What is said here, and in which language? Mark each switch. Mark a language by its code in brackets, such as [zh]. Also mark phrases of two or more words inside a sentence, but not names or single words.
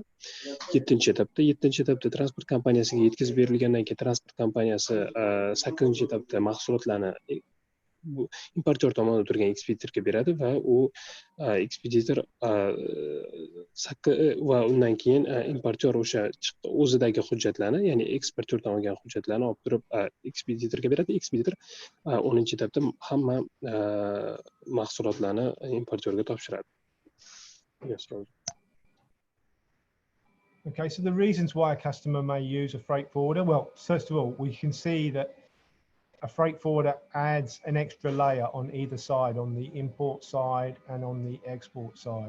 [uz] 7-chi etapda transport kompaniyasiga yetkazib berilgandan keyin transport kompaniyasi 8-chi etapda mahsulotlarni bu importyor tomonidan turgan ekspeditorga beradi va u ekspeditor va undan keyin importyor o'sha o'zidagi hujjatlarni, ya'ni eksportyordan olgan hujjatlarni olib turib ekspeditorga beradi. Ekspeditor 10-chi etapda hamma mahsulotlarni importyorga topshiradi. [en] Yes, Roger. Okay, so the reasons why a customer may use a freight forwarder, well, first of all, we can see that a freight forwarder adds an extra layer on either side, on the import side and on the export side.